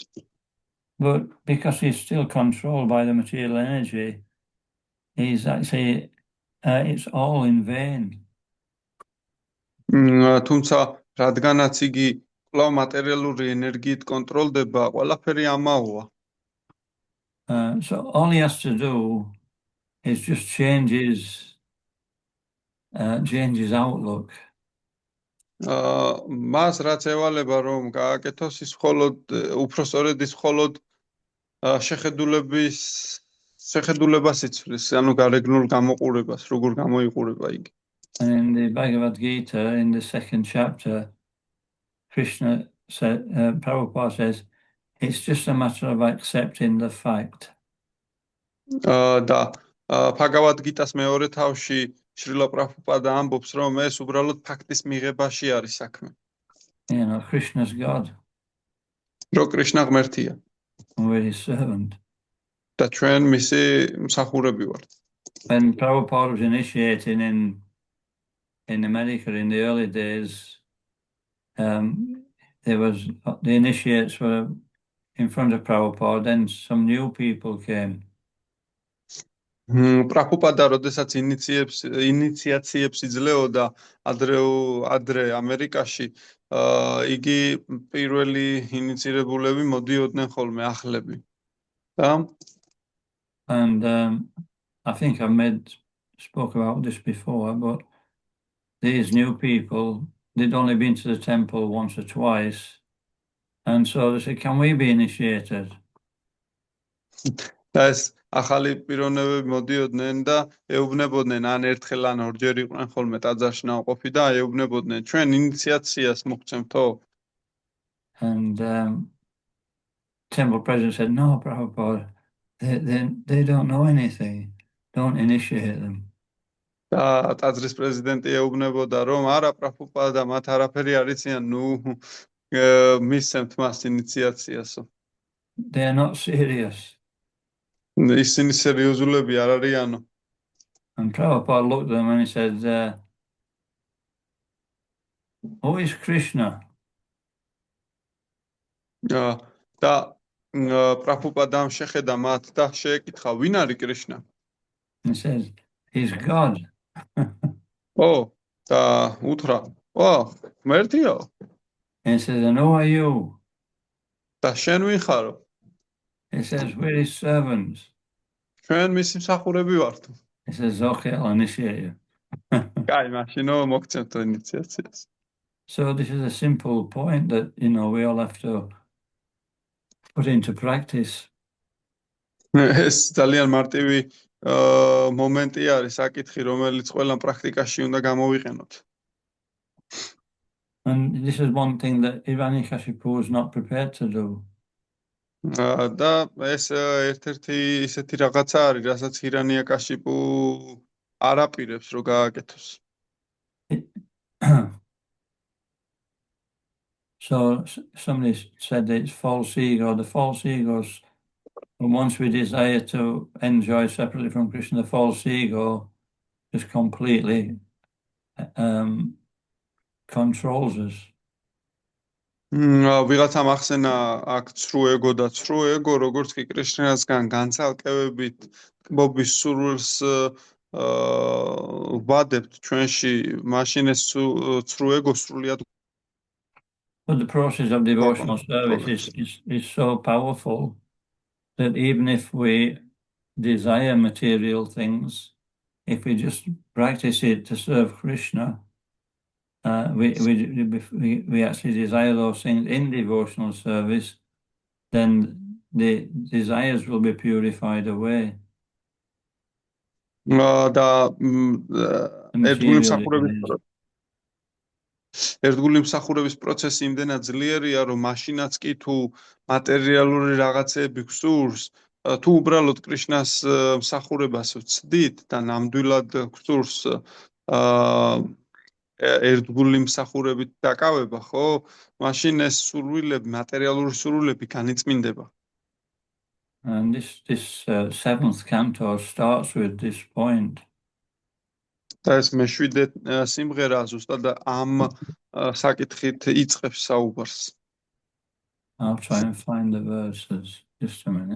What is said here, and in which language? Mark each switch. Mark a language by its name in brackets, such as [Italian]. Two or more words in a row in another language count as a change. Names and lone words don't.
[English] But because he's still controlled by the material energy, he's actually, it's all in vain. [Georgian] თუმცა რადგანაც იგი კვლავ მატერიალური ენერგიით კონტროლდება, ყველაფერი ამაოა. [English] So all he has to do is just change his outlook. [Georgian] მას რაც ევალება რომ გააკეთოს ის მხოლოდ უпростоრედ ის მხოლოდ შეხედულებას იცვლის, ანუ გარეგნულ გამოყურებას, როგორ გამოიყურება იგი. [English] And in the Bhagavad Gita, in the 2nd chapter, Krishna said, Prabhupada says, it's just a matter of accepting the fact. [Georgian] და Bhagavad Gita-s მეორე თავში შრილა პრაბჰუპადა ამბობს, რომ ეს უბრალოდ ფაქტის მიღებაში არის საქმე. [English] Krishna's God. [Georgian] რომ კრიშნა ღმერთია. [English] We're his servant. [Georgian] და ჩვენ მისი მსახურები ვართ. [English] When Prabhupada was initiating in America in the early days, there was the initiates were in front of Prabhupada, then some new people came. [Georgian] პრაბჰუპადა როდესაც ინიციაციებს იძლეოდა ადრე ამერიკაში, იგი პირველი ინიცირებულები მოდიოდნენ ხოლმე ახლები. [English] And I think spoke about this before, but these new people, they'd only been to the temple once or twice, and so they said, can we be initiated? [Georgian] That's ახალი პიროვნებები მოდიოდნენ და ეუბნებოდნენ ან ერთხელ ან ორჯერ იყვნენ ხოლმე ტაძარში ნაყოფი და ეუბნებოდნენ ჩვენ ინიციაციას მოგცემთო. [English] And temple president said, no, Prabhupada, they don't know anything, don't initiate them. [Georgian] და ტაძრის პრეზიდენტი ეუბნებოდა რომ არა პრაბჰუპადა მათ არაფერი არ იციან, ნუ მისცემთ მას ინიციაციასო. [English] They are not serious. [Georgian] ისინი სერიოზულები არ არიანო. [English] And Prabhupada looked at them and he said, who is Krishna? [Georgian] და პრაბჰუპადამ შეხედა მათ და შეეკითხა, ვინ არის კრიშნა? [English] He says, he's God. [Georgian] ო, და უთხრა, ო, ღმერთიო, [English] He says, and who are you? [Georgian] და შენ ვინ ხარო? [English] He says, we're his servants. [Georgian] ჩვენ მისი მსახურები ვართ. [English] He says, okay, I'll initiate you. [Georgian] კაი, მაშინო მოგცემთ ინიციაციას. [English] So this is a simple point that, we all have to put into practice. [Georgian] ეს ძალიან მარტივი მომენტი არის, საკითხი, რომელიც ყველამ პრაქტიკაში უნდა გამოვიყენოთ. [English] And this is one thing that Hiranyakashipu is not prepared to do. [Georgian] და ეს ერთ-ერთი ისეთი რაღაცა არის, რასაც ჰირანიაკაშიპუ არ აპირებს, რომ გააკეთოს. [English] So somebody said that it's false ego. The false egos, once we desire to enjoy separately from Krishna, the false ego just completely controls us. [Georgian] ვიღაცამ ახსენა აქ ცრუ ეგო და ცრუ ეგო, როგორც კი კრიშნასგან განცალკევებით ტკბობის სურვილს ვადებთ ჩვენში, მაშინ ეს ცრუ ეგო სრულიად. [English] But the process of devotional service is so powerful that even if we desire material things, if we just practice it to serve Krishna, we actually desire those things in devotional service, then the desires will be purified away. [Georgian] ერთგული მსახურების პროცესი იმდენად ძლიერია, რომ მაშინაც კი თუ მატერიალური რაღაცეები გსურს, თუ უბრალოდ კრიშნას მსახურებას ვცდით და ნამდვილად გსურს ერთგული მსახურებით დაკავება, ხო? მაშინ ეს სურვილები, მატერიალური სურვილები განიწმინდება. [English] And this seventh canto starts with this point. [Georgian] და ეს მეშვიდე სიმღერა ზუსტად ამ საკითხით იწყებს საუბარს. [English] I'll try and find the verses. Just a minute.